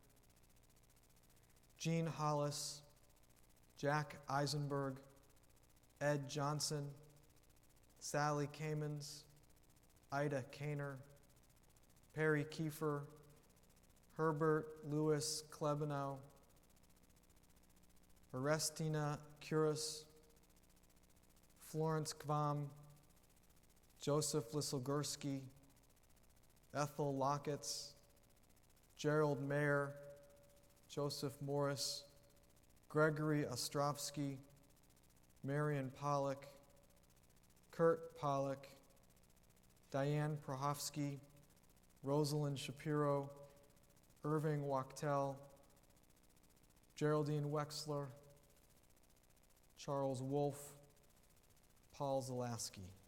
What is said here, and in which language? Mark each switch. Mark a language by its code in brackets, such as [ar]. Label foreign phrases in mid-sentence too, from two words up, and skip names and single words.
[en] Jean Hollis, Jack Eisenberg, Ed Johnson, Sally Kamens, Ida Kaner, Perry Kiefer, Herbert Louis Klebanow, Orestina Kuras, Florence Kvam, Joseph Lisselgursky, Ethel Locketts, Gerald Mayer, Joseph Morris, Gregory Ostrovsky, Marion Pollock, Kurt Pollock, Diane Prohofsky, Rosalind Shapiro, Irving Wachtel, Geraldine Wexler, Charles Wolfe, Paul Zalaski.